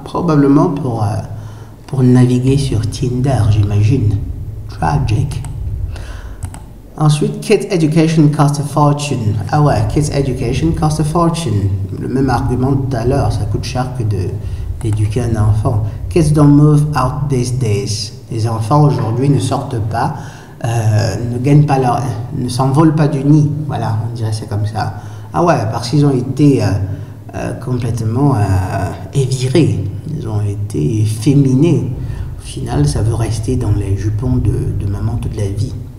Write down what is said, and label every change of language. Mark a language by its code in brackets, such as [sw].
[fr] Probablement pour naviguer sur Tinder, j'imagine. Tragic. Ensuite, [en] kids education cost a fortune. [fr] Ah ouais, [en] kids education cost a fortune. [fr] Le même argument tout à l'heure, ça coûte cher que d'éduquer un enfant. [en] Kids don't move out these days. [fr] Les enfants aujourd'hui ne sortent pas, ne s'envolent pas du nid. Voilà, on dirait c'est comme ça. Ah ouais, parce qu'ils ont été complètement évirés, ils ont été féminés. Au final, ça veut rester dans les jupons de maman toute la vie.